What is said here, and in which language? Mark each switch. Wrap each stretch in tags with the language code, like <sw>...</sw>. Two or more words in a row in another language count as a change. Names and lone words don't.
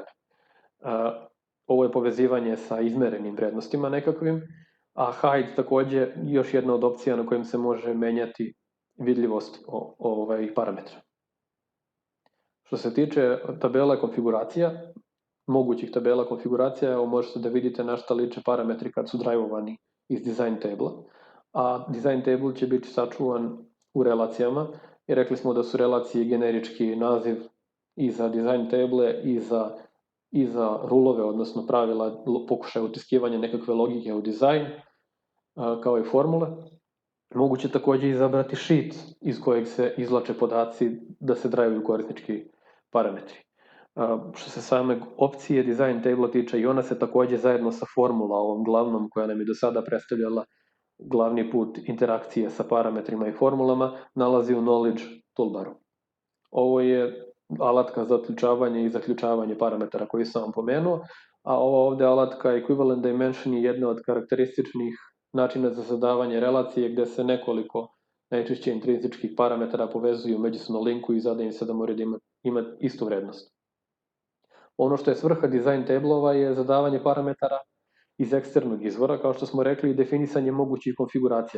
<sr>Ovo je povezivanje sa izmerenim vrednostima nekakvim, a hide takođe još jedna od opcija na kojim se može menjati vidljivost parametra. Što se tiče tabela konfiguracija, mogućih tabela konfiguracija, evo možete da vidite na šta liče parametri kad su drajvovani iz</sr> <en>design table,</en> <sr>a</sr> <en>design table</en> <sr>će biti sačuvan u relacijama i rekli smo da su relacije generički naziv i za</sr> <en>design table</en> <sr>i za rulove, odnosno pravila pokušaja utiskivanja nekakve logike u dizajn, kao i formule. Moguće takođe izabrati sheet iz kojeg se izvlače podaci da se drajvuju korisnički parametri. Što se same opcije</sr> <en>design table</en> <sr>tiče, i ona se takođe zajedno sa formula ovom glavnom koja nam je do sada predstavljala glavni put interakcije sa parametrima i formulama, nalazi u</sr> <en>knowledge toolbaru.</en> <sr>Ovo je alatka za otključavanje i zaključavanje parametara koji sam vam pomenuo, a ova ovde alatka</sr> <en>equivalent dimension</en> <sr>je jedna od karakterističnih načina za zadavanje relacije gde se nekoliko najčešće intrinzičkih parametara povezuju međusobno linku i zada im se da mora da ima istu vrednost. Ono što je svrha</sr> <en>design tablova</en> <sr>je zadavanje parametara iz eksternog izvora, kao što smo rekli, i definisanje mogućih konfiguracija.</sr>